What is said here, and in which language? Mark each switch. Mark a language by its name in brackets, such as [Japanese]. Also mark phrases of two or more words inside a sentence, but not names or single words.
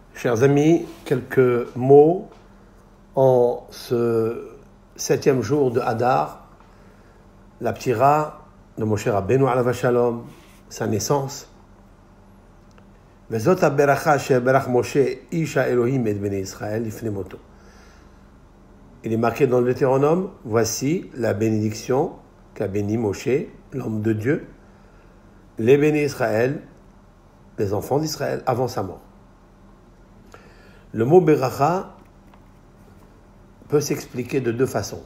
[French] Chers amis, quelques mots en ce 7e jour de Hadar, la ptira de Moshe Rabbeinu [Hebrew] עליו השלום, [French] sa naissance. [Hebrew] וזאת הברכה שברך משה איש האלהים את בני ישראל לפני מותו. [French] Il est marqué dans le Deutéronome, voici la bénédiction qu'a béni Moshe, l'homme de Dieu, les bénis Israël, les enfants d'Israël, avant sa mort. Le mot beracha peut s'expliquer de deux façons.